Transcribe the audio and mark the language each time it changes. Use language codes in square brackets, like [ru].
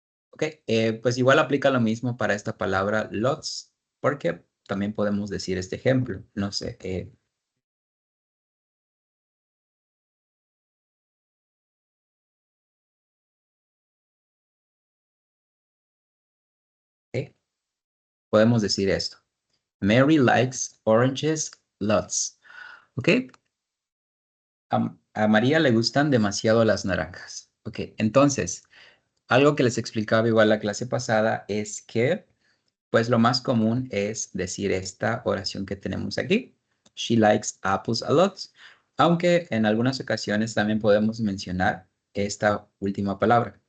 [es] Ok, pues igual aplica lo mismo para esta palabra lots, porque también podemos decir este ejemplo. No sé, podemos decir esto. [en] Mary likes oranges lots. [es] Ok, a María le gustan demasiado las naranjas. Ok, entonces, algo que les explicaba igual la clase pasada es que pues lo más común es decir esta oración que tenemos aquí. [en] She likes apples a lot. [es] Aunque en algunas ocasiones también podemos mencionar esta última palabra.